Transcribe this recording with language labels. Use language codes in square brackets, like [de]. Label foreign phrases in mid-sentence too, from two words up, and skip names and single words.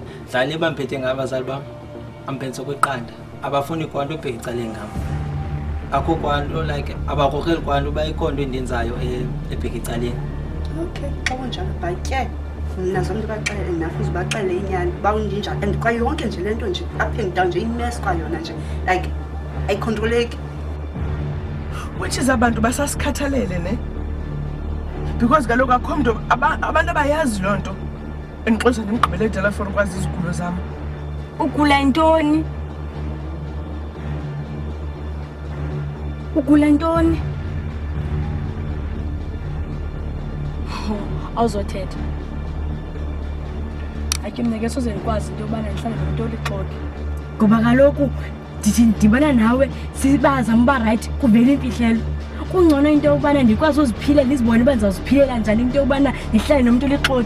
[xh] dlani bamphethe ngabazali bam amphethe kweqanda abafuni kwanto ubheka icaleni ngam akho kwanto like abakrokreli kwanto bayikonto endenzayo ebheka icaleni okay xa kunjalo batye nazo abantu baxele nafuze baxele inyani bawundinjani and kwayonke nje lento nje aphendula nje imess kwayona nje like ayicontroleki which is abantu basasikhathalele ne because kaloku akho mntu abantu abayazi loo nto endixoza ndimgqibele etelefoni ukwazi izigulo zam ugula ntoni awuzothetha ake mna ke soze ndikwazi into yobana ndihlale nomuntu olixoki ngoba kaloku ndithi ndibana nawe sibazama uba rayithi kuvele imfihlelo kungcono into yokubana ndikwazi uziphile ndizibone uba ndizawuziphilela njani into yokubana ndihlale nomuntu olixoki